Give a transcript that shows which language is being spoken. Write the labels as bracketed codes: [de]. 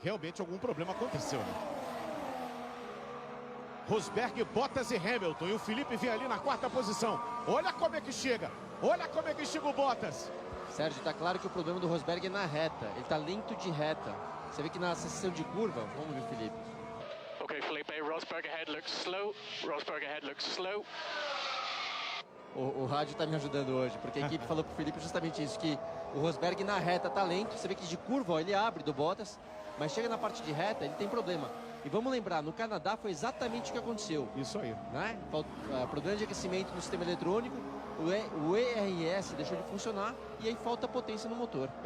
[pt] Realmente algum problema aconteceu, né? Rosberg, Bottas e Hamilton. E o Felipe vem ali na 4ª posição. Olha como é que chega. Olha como é que chega o Bottas. Sérgio, tá claro que o problema do Rosberg é na reta. Ele tá lento de reta. Você vê que na seção de curva... Vamos ver, Felipe. [en] Ok, Felipe, Rosberg ahead looks slow. Rosberg ahead looks slow. [pt] O rádio tá me ajudando hoje, porque a equipe falou pro Felipe justamente isso, que o Rosberg na reta tá lento. Você vê que de curva, ó, ele abre do Bottas, mas chega na parte de reta, ele tem problema. E vamos lembrar, no Canadá foi exatamente o que aconteceu. Isso aí. Né? Problema de aquecimento no sistema eletrônico, o ERS deixou de funcionar e aí falta potência no motor.